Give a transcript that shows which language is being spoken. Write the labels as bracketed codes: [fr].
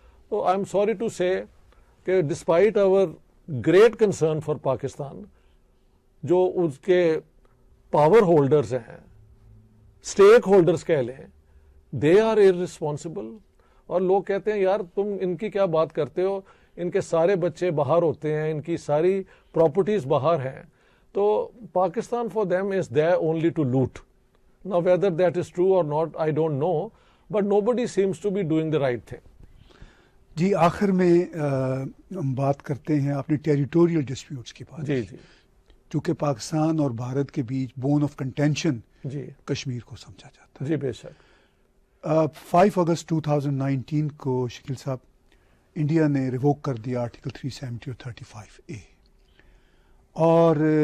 [en] تو I am sorry to say کہ despite our great concern for Pakistan, [ur] جو اس کے پاور ہولڈرز ہیں، اسٹیک ہولڈرز کہہ لیں، [en] They are irresponsible. [ur] اور لوگ کہتے ہیں یار تم ان کی کیا بات کرتے ہو، ان کے سارے بچے باہر ہوتے ہیں، ان کی ساری پراپرٹیز باہر ہیں. [en] تو Pakistan for them is there only to loot. Now whether that is true or not I don't know, but nobody seems to be doing the right thing. [ur] جی آخر میں ہم بات کرتے ہیں اپنے ٹیریٹوریل ڈسپیوٹس کی بات. جی جی چونکہ پاکستان اور بھارت کے بیچ بون آف کنٹینشن جی کشمیر کو سمجھا جاتا ہے. جی بے شک. 5 اگست 2019 کو شکیل صاحب انڈیا نے ریووک کر دیا آرٹیکل 370 اور 35A اور